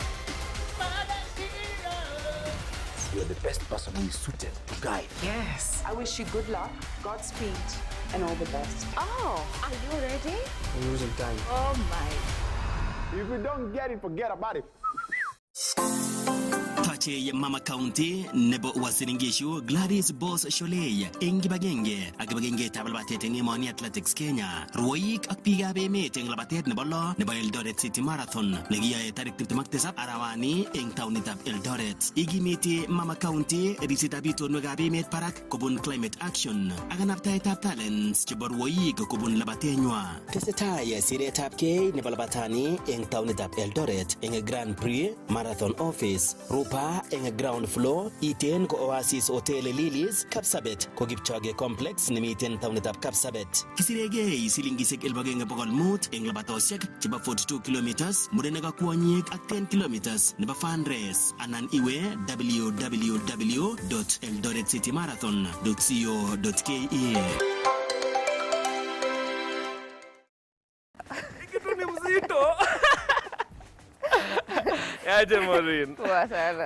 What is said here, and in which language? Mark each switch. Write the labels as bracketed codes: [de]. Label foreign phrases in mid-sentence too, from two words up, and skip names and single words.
[en] You're the best person who is suited to guide. Yes. I wish you good luck, Godspeed, and all the best. Oh, are you ready? We're losing time. Oh my. If you don't get it, forget about it. [kln] Tache Mama County nebo Wasiringishu Gladys Boss Sholey eng Gibagenge ak Gibagenge tablabatet eng Emoni Athletics Kenya Ruoik ak biikab emet eng labatet nebo lo nebo Eldoret City Marathon nekiyoe tarik 27 arawani eng taonitab Eldoret. Igimiti Mama County risitab itonwekab emet parak kobun [en] Climate Action [kln] ak kanaptaetab talents chebo ruoik kobun labatenywa. Tesetai siretabkei nebo labatani eng taonitab Eldoret eng Grand Prix Marathon Office Rupa eng [en] ground floor [kln] iten ko Oasis Hotel Lilies Kapsabet ko Kipchoge Complex nemiten taonitab Kapsabet. Kisiregei silingisiek 1,500 eng labatosiek chebo 42 kilometers murenek ak kwonyik ak 10 kilometers nebo [en] fun race [kln] anan iwe www.eldoretsitymarathon.co.ke. [sw] Kitu ni mzito. Yaje Maureen. Poa sana.